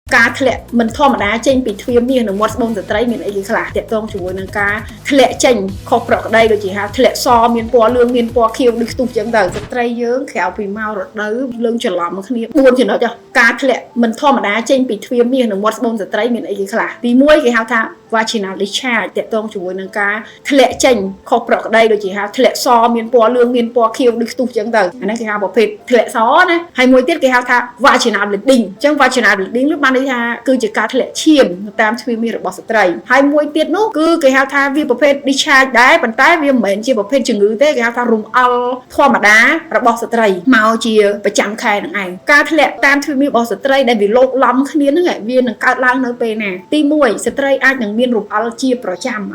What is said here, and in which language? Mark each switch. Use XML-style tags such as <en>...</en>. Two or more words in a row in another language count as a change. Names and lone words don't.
<km>ការធ្លាក់មិនធម្មតាចេញពីទ្វារមាសនិងមាត់ស្បូនស្ត្រីមានអីគេខ្លះតាក់ទងជាមួយនឹងការធ្លាក់ចេញខុសប្រក្រតីដូចជាហៅធ្លាក់សមានពណ៌លឿងមានពណ៌ខៀវដូចខ្ទុះចឹងទៅស្ត្រីយើងក្រៅពីមករដូវលឿ ងច្រឡំគ្នា4ចំណុចការធ្លាក់មិនធម្មតាចេញពីទ្វារមាសនិងមាត់ស្បូនស្ត្រីមានអីគេខ្លះទី1គេហៅថា</km> <en>vaginal discharge</en> <km>តាក់ទងជាមួយនឹងការធ្លាក់ចេញខុសប្រក្រតី ដូចជាហៅធ្លាក់សមានពណ៌លឿងមានពណ៌ខៀវដូចខ្ទុះចឹងទៅអាហ្នឹងគេហៅប្រភេទធ្លាក់សណាហើយមួយទៀតគេហៅថា</km> <en>vaginal bleeding</en> <km>ចឹង</km> <en>vaginal bleeding</en> <km>ឬបានន័យថាគឺជាការធ្លាក់ឈាមតាមទ្វារមាសរបស់ស្ត្រីហើយមួយទៀតនោះគឺគេហៅថាវាប្រភេទ discharge ដែរប៉ុន្តែវាមិនមែនជាប្រភេទជំងឺទេគេហៅថារំអល់ធម្មតារបស់ស្ត្រីមកជាប្រចាំខែនឹងឯងការធ្លាក់តាមទ្វារមាសរបស់ស្ត្រីដែលវាលោកឡំគ្នាហ្នឹងវានឹងកើតឡើងនៅពេលណាទី1ស្ត្រីអាចនឹងមានរំអល់ជាប្រចាំអា</km>